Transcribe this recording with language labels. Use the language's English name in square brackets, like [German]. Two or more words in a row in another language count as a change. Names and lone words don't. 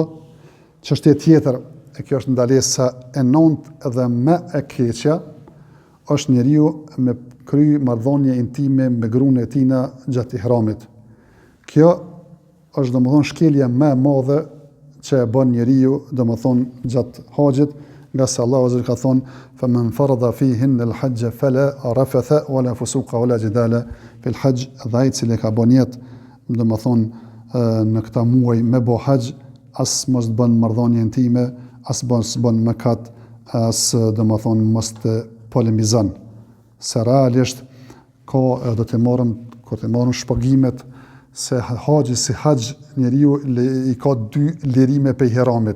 [Albanian] Çështje tjetër, e kjo është ndalesa e nëntë dhe më e keqja, është njeriu me kry marrëdhënie intime me gruan e tina gjatë ihramit. Kjo është domethënë shkelja më e madhe që e bën njeriu domethënë gjatë haxhit, nga se Allahu azza ka thonë [Arabic] فمن فرض فيهن الحج فلا رفث ولا فسوق ولا جدال في الحج, [Albanian] dhe ai cili ka bën jetë domethënë në këta muaj me bo haxh, as mos të bën marrëdhënie intime, as mos bën mëkat, as domethënë mos të polemizon. Se realisht ka do të marrëm kur të marrëm shpjegimet se haxhi si haxh njeriu i ka dy lirime pe ihramit.